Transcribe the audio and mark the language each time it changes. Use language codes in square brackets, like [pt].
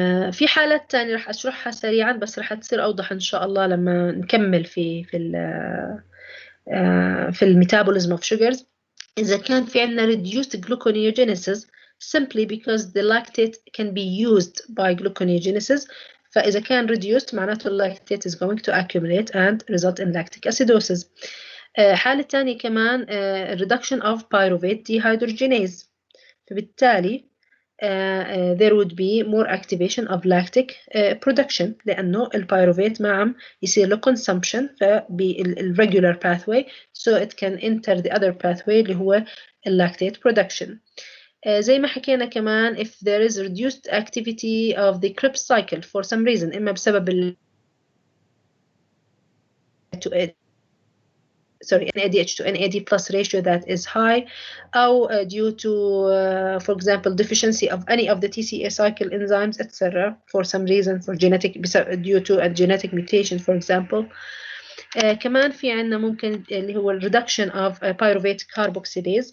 [ar] في حالات تانية راح أشرحها سريعا بس راح تصير أوضح إن شاء الله لما نكمل في الميتابوليزم of sugars. إذا كان في عندنا [en] reduced gluconeogenesis simply because the lactate can be used by gluconeogenesis. فإذا كان reduced معناته lactate is going to accumulate and result in lactic acidosis. حالة تانية كمان reduction of pyruvate dehydrogenase. فبالتالي there would be more activation of lactic production [ar] لأنه البيروفيت ما عم يصير له consumption [en] فبالregular pathway so it can enter the other pathway اللي هو lactate production. زي ما حكينا كمان if there is reduced activity of the Krebs cycle for some reason إما بسبب NADH to NAD plus ratio that is high أو due to for example deficiency of any of the TCA cycle enzymes etc. for some reason for genetic due to a genetic mutation for example. [ar] كمان في عندنا ممكن اللي هو reduction of pyruvate carboxylase.